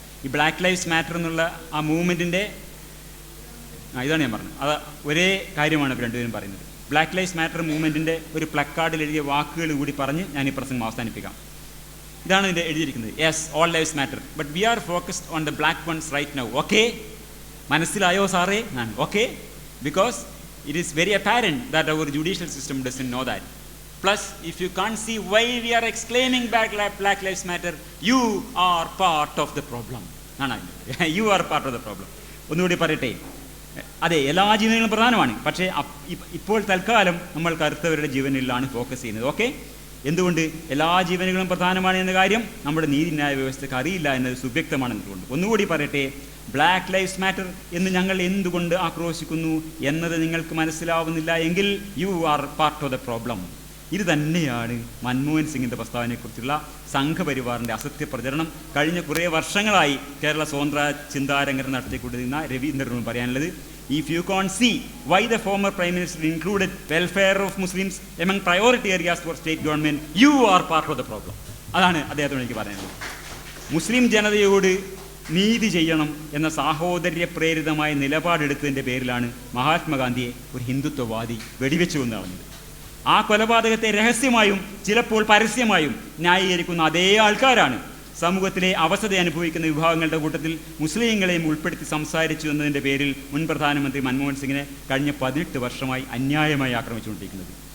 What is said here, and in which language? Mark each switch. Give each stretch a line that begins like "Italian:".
Malayalam: ഈ black lives matter എന്നുള്ള ആ മൂവ്മെൻറ്റിൻ്റെ ഇതാണ് ഞാൻ പറഞ്ഞത്. അത് ഒരേ കാര്യമാണ് ഇവർ രണ്ടുപേരും പറയുന്നത്. ബ്ലാക്ക് ലൈഫ്സ് മാറ്റർ മൂവ്മെൻറ്റിൻ്റെ ഒരു പ്ലക്കാർഡിൽ എഴുതിയ വാക്കുകൾ കൂടി പറഞ്ഞ് ഞാൻ ഈ പ്രസംഗം അവസാനിപ്പിക്കാം. ഇതാണ് ഇതിൻ്റെ എഴുതിയിരിക്കുന്നത്.
English: Yes, all lives matter, but we are focused on the black ones right now.
Malayalam: Okay, മനസ്സിലായോ സാറേ? ഞാൻ okay,
English: Because it is very apparent that our judicial system doesn't know that. Plus, if you can't see why we are exclaiming Black Lives Matter, you are part of the problem. You are part of the problem.
Malayalam: ഒന്നുകൂടി പറയട്ടെ. അതെ, എല്ലാ ജീവനുകളും പ്രധാനമാണ്. പക്ഷേ ഇപ്പോൾ തൽക്കാലം നമ്മൾ കറുത്തവരുടെ ജീവനിലാണ് focus ചെയ്യുന്നത്. ഓക്കെ, എന്തുകൊണ്ട്? എല്ലാ ജീവനുകളും പ്രധാനമാണ് എന്ന കാര്യം നമ്മുടെ നീതിന്യായ വ്യവസ്ഥയ്ക്ക് അറിയില്ല എന്നത് സുവ്യക്തമാണെന്നുകൊണ്ട്. ഒന്നുകൂടി പറയട്ടെ, ബ്ലാക്ക് ലൈഫ്സ് മാറ്റർ എന്ന് ഞങ്ങൾ എന്തുകൊണ്ട് ആക്രോശിക്കുന്നു എന്നത് നിങ്ങൾക്ക് മനസ്സിലാവുന്നില്ല എങ്കിൽ
English: You are part of the problem.
Malayalam: ഇത് തന്നെയാണ് മൻമോഹൻ സിംഗിൻ്റെ പ്രസ്താവനയെക്കുറിച്ചുള്ള സംഘപരിവാറിൻ്റെ അസത്യ പ്രചരണം. കഴിഞ്ഞ കുറേ വർഷങ്ങളായി കേരള സ്വതന്ത്ര ചിന്താരംഗം നടത്തിക്കൊണ്ടിരുന്ന രവീന്ദ്രനോട് പറയാനുള്ളത്,
English: if you can't see why the former Prime Minister included welfare of Muslims among priority areas for state government, you are part of the problem.
Malayalam: അതാണ് അദ്ദേഹത്തോട് എനിക്ക് പറയാനുള്ളത്. മുസ്ലിം ജനതയോട് നീതി ചെയ്യണം എന്ന സാഹോദര്യ പ്രേരിതമായ നിലപാടെടുത്തതിൻ്റെ പേരിലാണ് മഹാത്മാഗാന്ധിയെ ഒരു ഹിന്ദുത്വവാദി വെടിവെച്ചു കൊന്നു കളഞ്ഞത്. ആ കൊലപാതകത്തെ രഹസ്യമായും ചിലപ്പോൾ പരസ്യമായും ന്യായീകരിക്കുന്ന അതേ ആൾക്കാരാണ് സമൂഹത്തിലെ അവസ്ഥ അനുഭവിക്കുന്ന വിഭാഗങ്ങളുടെ കൂട്ടത്തിൽ മുസ്ലിങ്ങളെയും ഉൾപ്പെടുത്തി സംസാരിച്ചു എന്നതിൻ്റെ പേരിൽ മുൻ പ്രധാനമന്ത്രി മൻമോഹൻ സിംഗിനെ കഴിഞ്ഞ 18 വർഷമായി അന്യായമായി ആക്രമിച്ചുകൊണ്ടിരിക്കുന്നത്.